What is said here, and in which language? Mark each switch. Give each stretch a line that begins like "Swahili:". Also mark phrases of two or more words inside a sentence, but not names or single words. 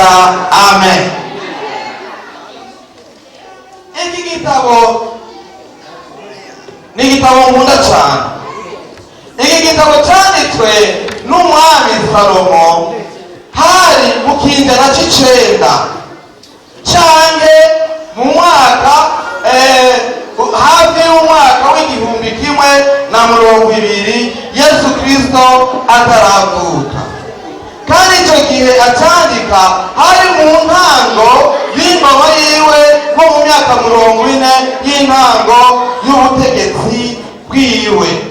Rundi: Amen. Iki gitabo ni igitabo nkunda cyane. Iki gitabo cyanditswe n'umwami Salomo hari mu kinyejana c'9 canke mu mwaka hafi y'umwaka w'igihumbi 120 Yesu Kristo ataravuka. Kandi icyo gihe atandika hari mu ntango y'ingoma yiwe nko mu myaka 40 y'intango y'ubutegetsi bwiwe.